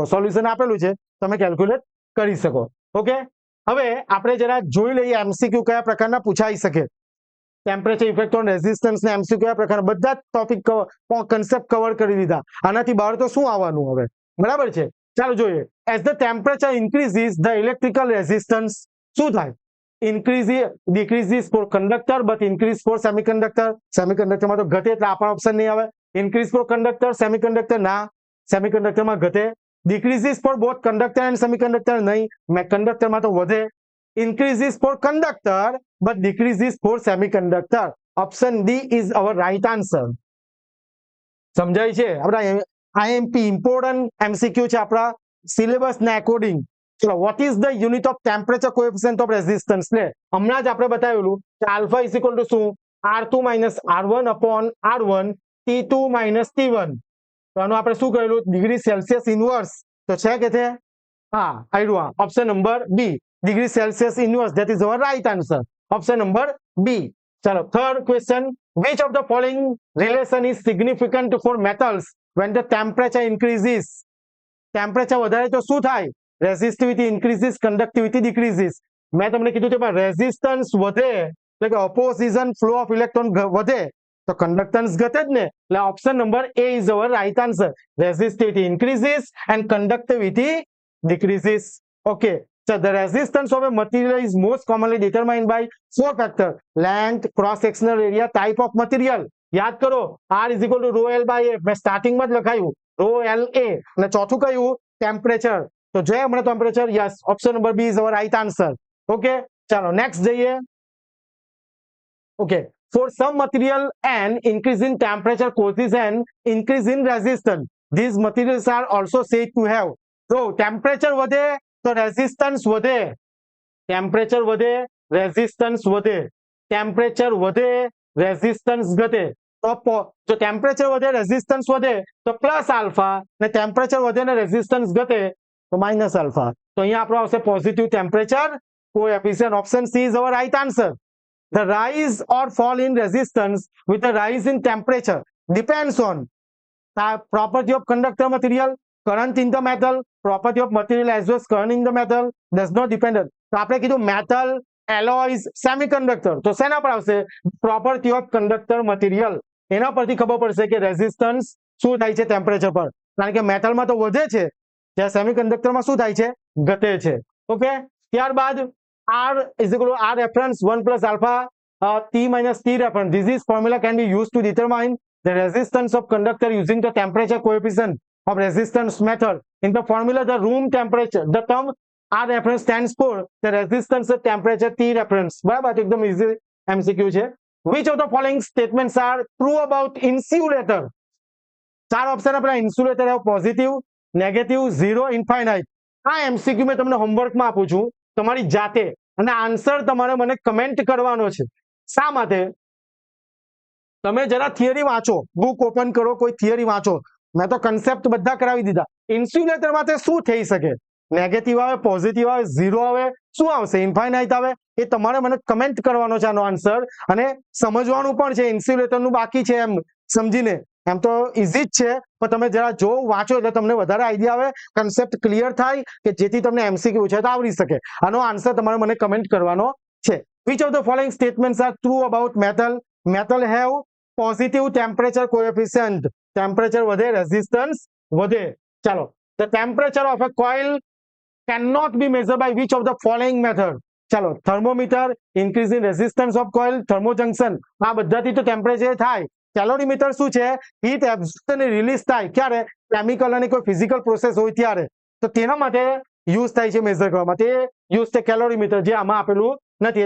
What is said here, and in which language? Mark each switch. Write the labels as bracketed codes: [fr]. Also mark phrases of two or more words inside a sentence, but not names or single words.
[gu] સોલ્યુશન આપેલું છે, તમે કેલ્ક્યુલેટ કરી શકો. ઓકે, હવે આપણે જરા જોઈ લઈએ એમસીક્યુ કયા પ્રકારના પૂછાઈ શકે. [en] temperature effect on resistance [gu] ને એમસીક્યુ કયા પ્રકાર, બધા [en] topic concept cover [gu] કરી દીધા. આનાથી બહાર તો શું આવવાનું હવે? બરાબર છે? ચાલો જોઈએ. [en] As the temperature increases the electrical resistance [gu] શું થાય? [en] decreases for conductor but increase for semiconductor. [gu] સેમિકન્ડક્ટર માં તો ઘટે, એટલે આપણો ઓપ્શન નહીં આવે. [en] increase for conductor, [gu] સેમિકન્ડક્ટર ના, સેમિકન્ડક્ટર માં ઘટે. [en] decreases for both conductor and semiconductor [gu] નહીં, કંડક્ટર માં તો વધે. [en] increases for conductor but decreases for semiconductor. option D is our right answer. [gu] સમજાય છે? આપણા [en] IMP important MCQ [gu] છે આપણા સિલેબસ ના અકોર્ડિંગ. [en] ચલો, What is the unit of temperature coefficient of resistance? [gu] ને હમણાં જ આપણે બતાવેલું કે [en] alpha is equal to [gu] શું? [en] R2 minus R1 upon R1 T2 minus T1. [gu] તો આનું આપણે શું કરેલું? [en] degree Celsius inverse. [gu] તો છે કે છે? હા, આવ્યું. [en] Option number B, degree Celsius inverse. That is our right answer. Option number B. ચલો, third question. Which of the following relation is significant for metals when the temperature increases? [gu] ટેમ્પરેચર વધારે તો શું થાય? [en] resistivity increases, conductivity decreases. [gu] મેં તમને કીધું કે રેઝિસ્ટન્સ વધે એટલે કે [en] opposition flow of electron [gu] વધે તો કન્ડક્ટન્સ ઘટે જ ને. [en] એટલે option number A is our right answer. resistivity increases and conductivity decreases. Okay, so the resistance of a material is most commonly determined by 4 factors: length, cross sectional area, type of material. [gu] યાદ કરો, [en] R is equal to rho L by A. [gu] મેં સ્ટાર્ટિંગમાં જ લખાયું rho L A. અને ચોથું કયું? ટેમ્પરેચર. તો જોઈએ હમણાં ટેમ્પરેચર. [en] Yes, option number B is our right answer. [gu] ઓકે, ચાલો નેક્સ્ટ જઈએ. [en] ઓકે, for some material an increase in temperature causes an increase in resistance. These materials are also said to have. [gu] જો ટેમ્પરેચર વધે તો રેઝિસ્ટન્સ વધે. ટેમ્પરેચર વધે રેઝિસ્ટન્સ વધે, ટેમ્પરેચર વધે રેઝિસ્ટન્સ ઘટે. તો જો ટેમ્પરેચર વધે રેઝિસ્ટન્સ વધે તો પ્લસ આલ્ફા, ને ટેમ્પરેચર વધે ને રેઝિસ્ટન્સ ઘટે તો માઇનસ આલ્ફા. તો અહીંયા આપણો આવશે [en] positive temperature coefficient. Option C is our right answer. The rise or fall in resistance with a rise in temperature depends on property of conductor material, current in the metal, property of material as well as current in the metal does not depend on. [gu] તો આપણે કીધું [en] metal, alloys, semiconductor. [gu] તો શેના પર આવશે? [en] property of conductor material. [gu] એના પરથી ખબર પડશે કે રેઝિસ્ટન્સ શું થાય છે ટેમ્પરેચર પર, કારણ કે મેટલમાં તો વધે છે, જ્યારે સેમિકન્ડક્ટરમાં શું થાય છે? ઘટે છે. ઓકે, ત્યારબાદ [en] R is equal to R reference 1 plus alpha T minus T reference. This formula can be used to determine the resistance of conductor using the temperature coefficient of resistance method. In the formula, the room temperature, the term R reference stands for the resistance of temperature T reference. [gu] બરાબર, એકદમ [en] easy MCQ [gu] છે. [en] Which of the following statements are true about insulator? [gu] ચાર ઓપ્શન આપણા ઇન્સ્યુલેટર [en] positive, negative, zero, infinite. [gu] આ MCQ મેં તમને હોમવર્કમાં આપું છું તમારી જાતે, અને આન્સર તમારે મને કમેન્ટ કરવાનો છે. શા માટે? તમે જરા થિયરી વાંચો, [en] book open [gu] કરો, કોઈ થિયરી વાંચો. મેં તો કન્સેપ્ટ બધા કરાવી દીધા. ઇન્સ્યુલેટર માટે શું થઈ શકે? નેગેટિવ આવે, પોઝિટિવ આવે, ઝીરો આવે, શું આવશે? ઇન્ફાઇનાઇટ આવે. એ તમારે મને કમેન્ટ કરવાનો છે આનો આન્સર, અને સમજવાનું પણ છે. ઇન્સ્યુલેટરનું બાકી છે એમ સમજીને, એમ તો ઇઝી જ છે, પણ તમે જરા જો વાંચો એટલે તમને વધારે આઈડિયા આવે, [en] concept clear [gu] થાય, કે જેથી તમને MCQ છે તો આવડી શકે. આનો આન્સર તમારે મને કમેન્ટ કરવાનો છે. [en] Which of the following statements are true about metal? Metal have positive temperature coefficient. [gu] ટેમ્પરેચર વધે, રેઝિસ્ટન્સ વધે. ચાલો, [en] the temperature of a coil cannot be measured by which of the following method? [gu] ચાલો, થર્મોમીટર, [en] increase in resistance of coil, [gu] થર્મોજંક્શન, આ બધાથી તો ટેમ્પરેચર થાય. કેલોરીમીટર શું છે? [en] heat absorb [gu] અને રિલીઝ થાય ક્યારે? કેમિકલ અને કોઈ [en] physical process [gu] હોય ત્યારે. તો તેના માટે યુઝ થાય છે મેઝર કરવા માટે, યુઝ છે કેલોરીમીટર, જે આમાં આપેલું નથી.